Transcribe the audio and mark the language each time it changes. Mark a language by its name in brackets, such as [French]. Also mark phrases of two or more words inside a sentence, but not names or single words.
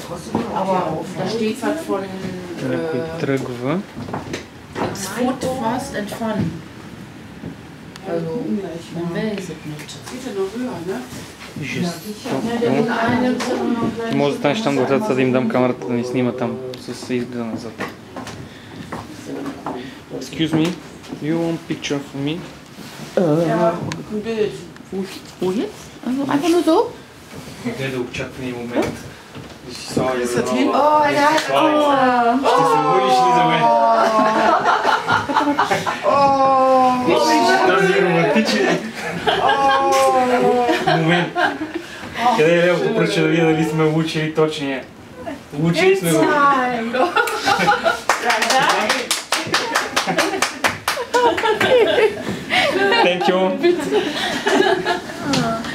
[Bulgarian] Някой тръгва. Жестоко. Ти може да станеш там до да им дам камерата да ни снима там с изгледа назад. [English] Excuse me, you want picture for me? [German] Wo jetzt? Also einfach nur so? [Bulgarian] Гледа очаквания момент. Да си слагаш [German] Ist да das hin? [Bulgarian] Ще се молиш ли за мен? Този романтичен момент. Къде е левото пръче да видя дали сме учили точния? Учили сме го. [English] Thank you.